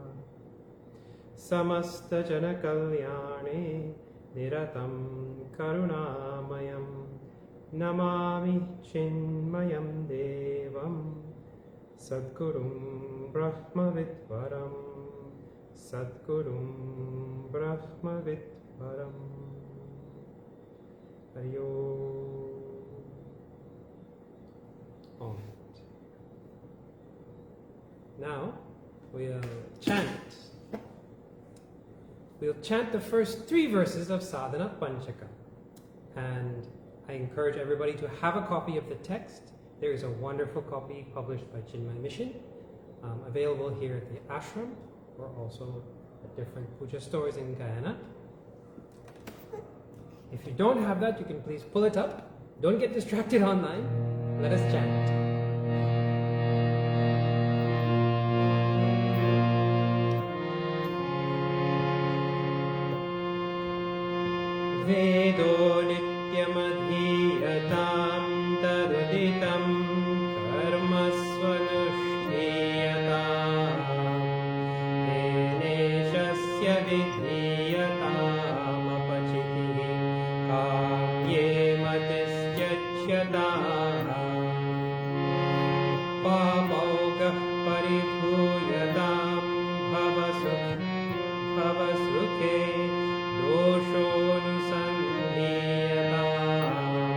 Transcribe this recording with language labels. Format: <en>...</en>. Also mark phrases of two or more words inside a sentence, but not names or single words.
<sa>समस्त जन कल्याणे निरतम् करुणामयम् नमामि चिन्मयम् देवम् सद्गुरुम् ब्रह्मविद्वरम् सद्गुरुम् ब्रह्मविद्वरम्. हरि ॐ.</sa> <en>Now we'll chant. We'll chant the first 3 verses of Sadhana Panchakam. And I encourage everybody to have a copy of the text. There is a wonderful copy published by Chinmay Mission, available here at the ashram, or also at different puja stores in Guyana. If you don't have that, you can please pull it up. Don't get distracted online. Let us chant.</en> <sa>वेदो नित्यमधीयताम् तदुदितम् कर्म स्वनुष्ठीयताम् तेनेशस्य विधीयताम् अपचितिः काम्ये मतिस्त्यज्यताम् पापौघः परिभूयताम् भवसुखे दोषोऽनुसंधीयताम्</sa>